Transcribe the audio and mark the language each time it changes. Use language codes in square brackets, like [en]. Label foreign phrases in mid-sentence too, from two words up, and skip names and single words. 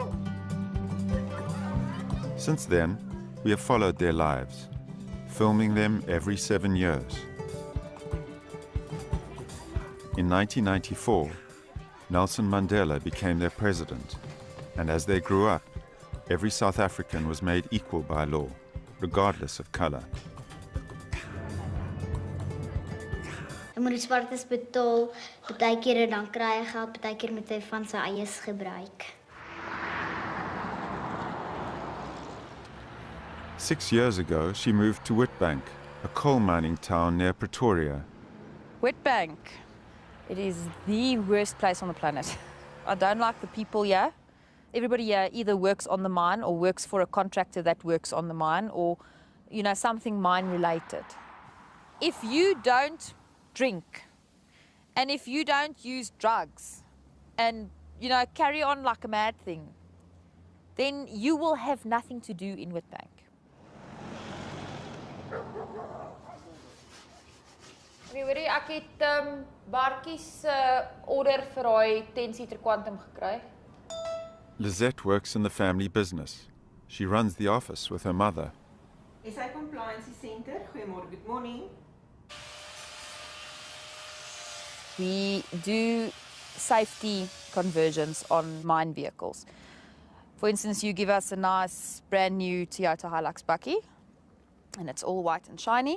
[en] Since then, we have followed their lives, filming them every 7 years. In 1994, Nelson Mandela became their president, and as they grew up, every South African was made equal by law, regardless of color. [af] Hy moet die swartes betaal, partykeer dan kry hy geld, partykeer moet hy van sy eies gebruik. [en] 6 years ago, she moved to Witbank, a coal mining town near Pretoria. Witbank, it is the worst place on the planet. I don't like the people here. Everybody here either works on the mine or works for a contractor that works on the mine or, you know, something mine related. If you don't drink and if you don't use drugs and, you know, carry on like a mad thing, then you will have nothing to do in Witbank. [af] Hoorie, ek het Bartjie se order vir daai 10-seater Quantum gekry. [en] Lizette works in the family business. She runs the office with her mother. SA Compliance Center, goeiemôre, good morning. We do safety conversions on mine vehicles. For instance, you give us a nice brand new Toyota Hilux bakkie, and it's all white and shiny.